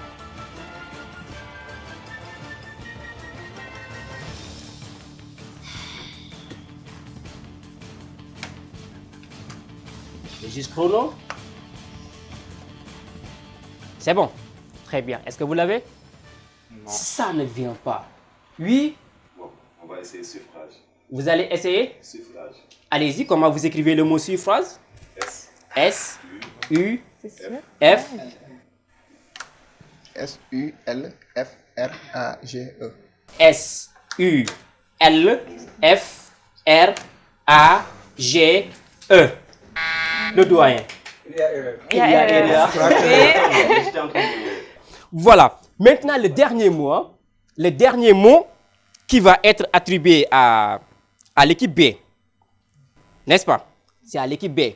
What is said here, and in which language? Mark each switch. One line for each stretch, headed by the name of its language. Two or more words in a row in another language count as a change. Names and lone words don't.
French: Le juge chrono. C'est bon. Très bien. Est-ce que vous l'avez? Non. Ça ne vient pas. Oui. Bon, on va essayer suffrage. Vous allez essayer? Suffrage. Allez-y, comment vous écrivez le mot suffrage? S. S. U. F. S-U-L-F-R-A-G-E. S-U-L-F-R-A-G-E. Le doyen. Il y a erreur. Voilà. Maintenant, le dernier mot. Le dernier mot qui va être attribué à l'équipe B. N'est-ce pas? C'est à l'équipe B.